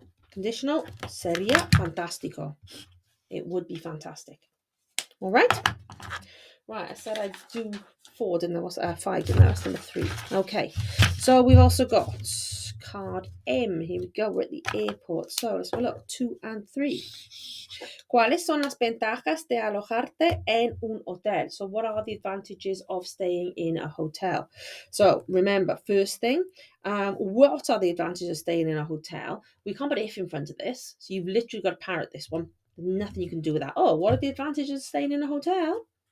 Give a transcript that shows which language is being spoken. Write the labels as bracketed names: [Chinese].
[English] Conditional. [Spanish] Sería fantástico. [English] It would be fantastic. All right. Right, I said I'd do 4, didn't I? Was 5, didn't I? That's number 3. Okay, so we've also got card M. Here we go. We're at the airport. So let's have a look. 2 and 3. [Spanish] ¿Cuáles son las ventajas de alojarte en un hotel? [English] So what are the advantages of staying in a hotel? So remember, first thing, what are the advantages of staying in a hotel? We can't put if in front of this. So you've literally got to parrot this one. There's nothing you can do with that. What are the advantages of staying in a hotel?